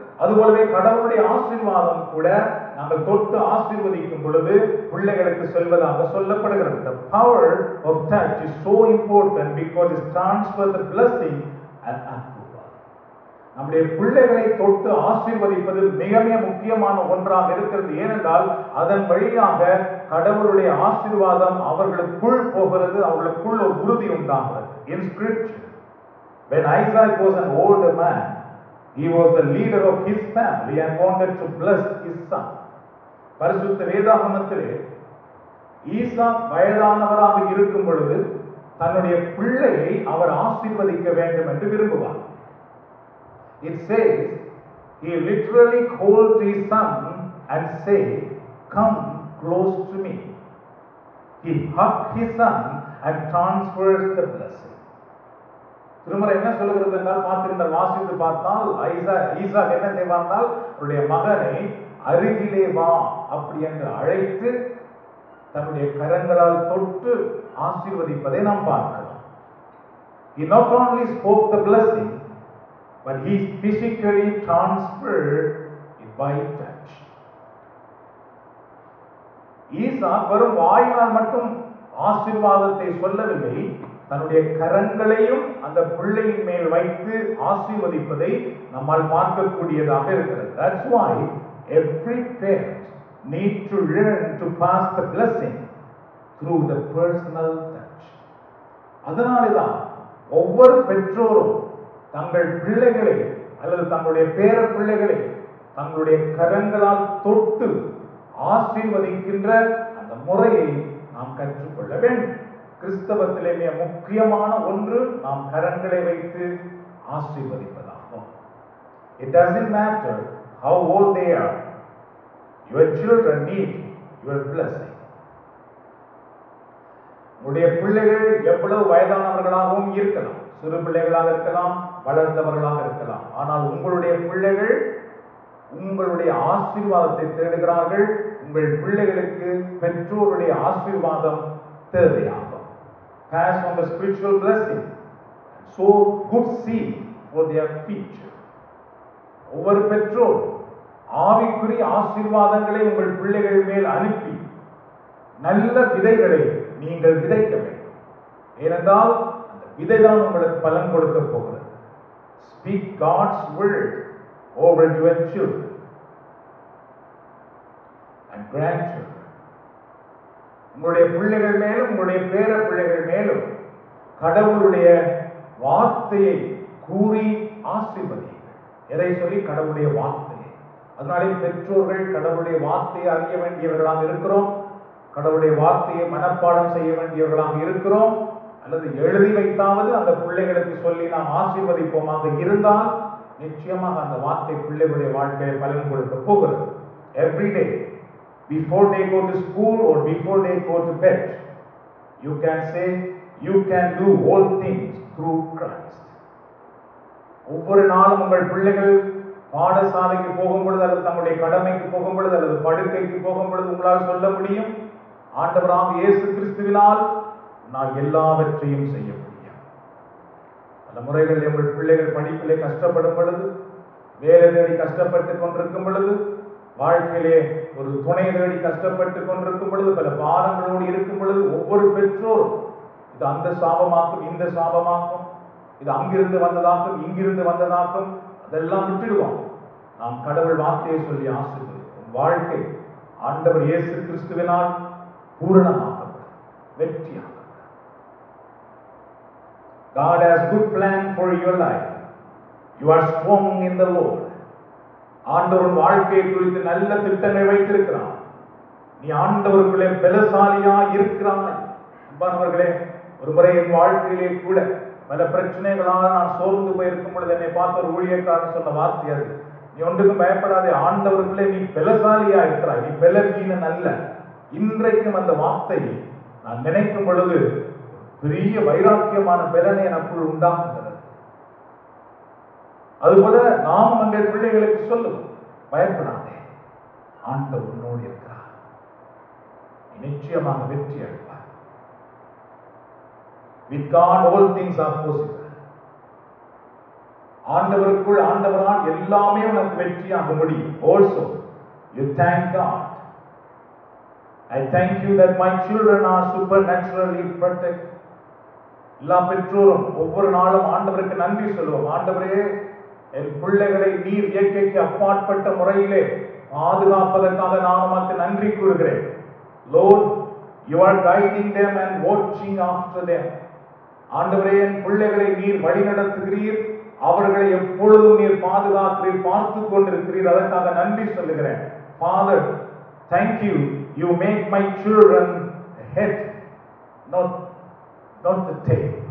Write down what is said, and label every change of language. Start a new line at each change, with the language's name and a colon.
Tamil: அதுபோலவே கடவுளுடைய ஆசீர்வாதம் கூட நாங்கள் தொட்டு ஆசீர்வதிக்கும் பொழுது பிள்ளைகளுக்கு செல்வதாக சொல்லப்படுகிறது.
English: The power of touch is so important because it transfers the blessing and approval.
Tamil: நம்முடைய பிள்ளைகளை தொட்டு ஆசீர்வதிப்பது மிக மிக முக்கியமான ஒன்றாக இருக்கிறது. ஏனென்றால் அதன் வழியாக கடவுளுடைய ஆசீர்வாதம் அவர்களுக்குள் போகிறது, அவர்களுக்குள் ஒரு உறுதி உண்டாகிறது.
English: In scripture, when Isaac was an older man, he was the leader of his family and wanted to bless his son.
Tamil: பரிசுத்த வேதாகமத்திலே ஈசாக் வயதானவராக இருக்கும் பொழுது தன்னுடைய பிள்ளையை அவர் ஆசீர்வதிக்க வேண்டும் என்று விரும்புவார்.
English: It says he literally called his son and said, "Come close to me." He hugged his son and transferred the blessing.
Tamil: திருமறை என்ன சொல்லுகிறது என்றால், பார்த்திருந்தால் வாசித்து பார்த்தால் ஈசாக் என்ன செய்வார்னால் அவருடைய மகனை அருகிலே வா அப்படி என்று அழைத்து தன்னுடைய கரங்களால் தொட்டு ஆசீர்வதிப்பதை நாம் பார்க்கலாம்.
English: He not only spoke the blessing, but he physically transferred it by touch.
Tamil: ஈசா வெறும் வாயினால் மட்டும் ஆசீர்வாதத்தை சொல்லவில்லை, தன்னுடைய கரங்களையும் அந்த பிள்ளையின் மேல் வைத்து ஆசீர்வதிப்பதை நம்மால் பார்க்கக்கூடியதாக இருக்கிறது.
English: That's why every parent need to learn to pass the blessing through the personal touch.
Tamil: அதனால்தான் ஒவ்வொரு பெற்றோரும் தங்கள் பிள்ளைகளை அல்லது தங்களுடைய பேர பிள்ளைகளை தங்களுடைய கரங்களால் தொட்டு ஆசீர்வதிக்கின்ற அந்த முறையை நாம் கற்றுக்கொள்ள வேண்டும். கிறிஸ்தவத்திலே மிக முக்கியமான ஒன்று நாம் கரங்களை வைத்து ஆசீர்வதிப்பதாகும்.
English: It doesn't matter how old they are. Your children need your blessing.
Tamil: உடைய பிள்ளைகள் எவ்வளவு வயதானவர்களாகவும் இருக்கலாம், சிறு பிள்ளைகளாக இருக்கலாம், வளர்ந்தவர்களாக இருக்கலாம். ஆனால் உங்களுடைய பிள்ளைகள் உங்களுடைய ஆசீர்வாதத்தை தேடுகிறார்கள். உங்கள் பிள்ளைகளுக்கு பெற்றோருடைய ஆசீர்வாதம் தேவையாகும்.
English: Pass on the spiritual blessing and sow good seed for their future.
Tamil: ஒவ்வொரு பெற்றோர் ஆவிக்குரிய ஆசீர்வாதங்களை உங்கள் பிள்ளைகள் மேல் அனுப்பி நல்ல விதைகளை நீங்கள் விதைக்க வேண்டும். ஏனென்றால் அந்த விதைதான் உங்களுக்கு பலன் கொடுக்க போகிறது.
English: Speak God's word over your children and grandchildren.
Tamil: உங்களுடைய பிள்ளைகள் மேலும் உங்களுடைய பேர பிள்ளைகள் மேலும் கடவுளுடைய வார்த்தையை கூறி ஆசீர்வதியுங்கள். எதை சொல்லி? கடவுளுடைய வார்த்தையை. அதனாலே பெற்றோர்கள் கடவுளுடைய வார்த்தையை அறிய வேண்டியவர்களாக இருக்கிறோம். கடவுளுடைய வார்த்தையை மனப்பாடம் செய்ய வேண்டியவர்களாக இருக்கிறோம். அல்லது எழுதி வைத்தாவது அந்த பிள்ளைகளுக்கு சொல்லி நாம் ஆசீர்வதிப்போமாக இருந்தால் நிச்சயமாக அந்த வார்த்தை பிள்ளைகளுடைய வாழ்க்கையை பலன் கொடுக்க போகிறது.
English: Every day before they go to school or before they go to bed, you can say you can do all things through Christ.
Tamil: ஒவ்வொரு நாளும் உங்கள் பிள்ளைகள் பாடசாலைக்கு போகும் பொழுது அல்லது தங்களுடைய கடமைக்கு போகும் பொழுது அல்லது படுக்கைக்கு போகும் பொழுது உங்களால் சொல்ல முடியும், ஆண்டவராகிய இயேசு கிறிஸ்துவினால் நான் எல்லாவற்றையும் செய்ய முடியும். பல முறைகளில் உங்கள் பிள்ளைகள் படிப்பிலே கஷ்டப்படும் பொழுது, வேலை தேடி கஷ்டப்பட்டு கொண்டிருக்கும் பொழுது, வாழ்க்கையிலே ஒரு துணை தேடி கஷ்டப்பட்டு கொண்டிருக்கும் பொழுது, பல பாரங்களோடு இருக்கும் பொழுது ஒவ்வொரு பெற்றோரும் இது அந்த சாபமாக்கும், இந்த சாபமாக்கும், இது அங்கிருந்து வந்ததாக்கும், இங்கிருந்து வந்ததாக்கும், அதெல்லாம் விட்டுடுவோம். நாம் கடவுள் வார்த்தையை சொல்லி ஆசீர்வதிப்போம். வாழ்க்கை ஆண்டவர் இயேசு கிறிஸ்துவினால் பூரணமாக்கப்படும், வெற்றியாக்கப்படும்.
English: God has good plan for your life. You are strong in the Lord.
Tamil: ஆண்டவர் வாழ்க்கையை குறித்து நல்ல திட்டங்களை வைத்திருக்கிறார். நீ ஆண்டவருக்குள்ளே பலசாலியா இருக்கிறாய். அன்பானவர்களே, ஒரு முறை என் வாழ்க்கையிலே கூட பல பிரச்சனைகளால் நான் சோர்ந்து போயிருக்கும் பொழுது என்னை பார்த்த ஒரு ஊழியக்காரன் சொன்ன வார்த்தை அது, நீ ஒன்றுக்கும் பயப்படாதே, ஆண்டவருக்குள்ளே நீ பலசாலியா இருக்கிறாய், நீ பலவீனன் அல்ல. இன்றைக்கும் அந்த வார்த்தை நான் நினைக்கும் பொழுது பெரிய வைராக்கியமான பலனை எனக்குள் உண்டாக்குகிறது. அதுபோல நாம் எங்கள் பிள்ளைகளுக்கு சொல்லுவோம், பயப்படாதே, ஆண்டவர் உன்னோடு இருக்கிறார், நிச்சயமாக வெற்றி அடைவார்.
English: With God all things are possible.
Tamil: ஆண்டவருக்குள் ஆண்டவரால் எல்லாமே உனக்கு வெற்றியாக முடியும்.
English: Also you thank God. I thank you that my children are supernaturally protected.
Tamil: எல்லா பெற்றோரும் ஒவ்வொரு நாளும் ஆண்டவருக்கு நன்றி சொல்லுவோம். ஆண்டவரே, என் பிள்ளைகளை நீர் இயற்கைக்கு அப்பாற்பட்ட முறையிலே பாதுகாப்பதற்காக நான் உமக்கு நன்றி கூறுகிறேன்.
English: Lord, you are guiding them and watching after them.
Tamil: ஆண்டவரே, என் பிள்ளைகளை நீர் வழிநடத்துகிறீர், அவர்களை எப்பொழுதும் நீர் பாதுகாக்கிறீர், பார்த்து கொண்டிருக்கிறீர். அதற்காக நன்றி சொல்லுகிறேன்.
English: Father, thank you. You make my children the head, not the tail.